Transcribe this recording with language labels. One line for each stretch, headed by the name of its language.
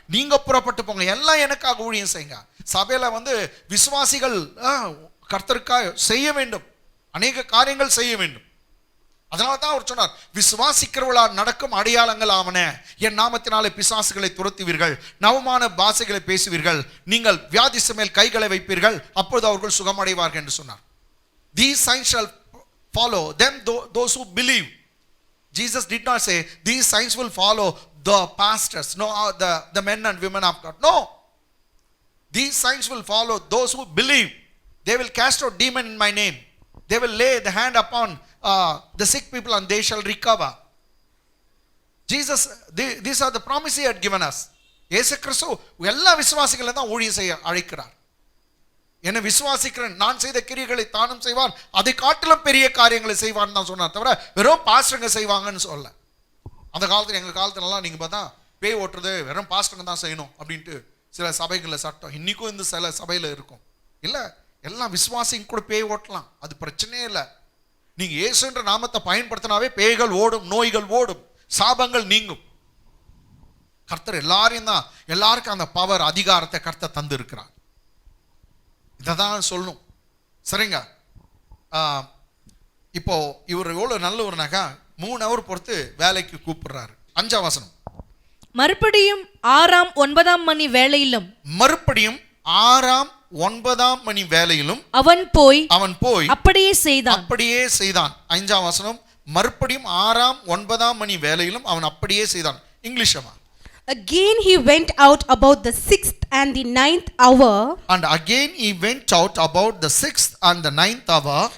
Tamil: நீங்கள் புறப்பட்டு போங்க, எல்லாம் எனக்காக ஊழியம் செய்யுங்க. சபையில் விசுவாசிகள் கர்த்தருக்காக செய்ய வேண்டும், அநேக காரியங்கள் செய்ய வேண்டும். அதனால தான் அவர் சொன்னார், விசுவாசிக்கிறவர்களால் நடக்கும் அடையாளங்கள் ஆவன, என் நாமத்தினாலே பிசாசுகளை துரத்துவீர்கள், நவமான பாஷைகளை பேசுவீர்கள், நீங்கள் வியாதி மேல் கைகளை வைப்பீர்கள், அப்பொழுது அவர்கள் சுகமடைவார்கள் என்று சொன்னார்.
English: These signs shall follow them those who believe. Jesus did not say these signs will follow the pastors, no, the men and women of God. No, these signs will follow those who believe. They will cast out demon in my name. They will lay the hand upon the sick people and they shall recover. Jesus, these are the promises he had given us.
Tamil: இயேசு கிறிஸ்து எல்லா விசுவாசிகளை தான் ஊழியம் செய்ய அழைக்கிறார். என்ன விசுவாசிக்கிறேன், நான் செய்த கிரியைகளை தானும் செய்வான், அதை காட்டிலும் பெரிய காரியங்களை செய்வான்னு தான் சொன்னார், தவிர வெறும் பாஸ்டருங்க செய்வாங்கன்னு சொல்ல. அந்த காலத்தில் எங்கள் காலத்துலலாம் நீங்கள் பார்த்தா பேய் ஓட்டுறது வெறும் பாஸ்டருங்க தான் செய்யணும் அப்படின்ட்டு சில சபைகளில் சட்டம், இன்னைக்கும் இந்த சில சபையில் இருக்கும். இல்லை, எல்லாம் விசுவாசிங்க கூட பேய் ஓட்டலாம், அது பிரச்சனையே இல்லை. நீங்கள் இயேசுன்ற நாமத்தை பயன்படுத்தினாவே பேய்கள் ஓடும், நோய்கள் ஓடும், சாபங்கள் நீங்கும். கர்த்தர் எல்லாரையும் தான், எல்லாருக்கும் அந்த பவர் அதிகாரத்தை கர்த்தர் தந்து இருக்கிறார். இதை தான் சொல்லணும். சரிங்க, இப்போ இவர் எவ்வளோ நல்லவர்னாக்கா
English: 3 hour
Tamil: பொறுத்து வேலைக்கு கூப்பிடுறாரு. 5ஆம் வசனம், மறுபடியும் 6ஆம் 9ஆம் மணி வேளையிலும், மறுபடியும் 6ஆம் 9ஆம் மணி வேளையிலும் அவன் போய் அப்படியே செய்தான். 5ஆம் வசனம், மறுபடியும் 6ஆம் 9ஆம் மணி வேளையிலும் அவன் அப்படியே செய்தான். இங்கிலீஷமா,
English: again he went out about the 6th and the 9th hour. And again he went out about the 6th and the 9th hour.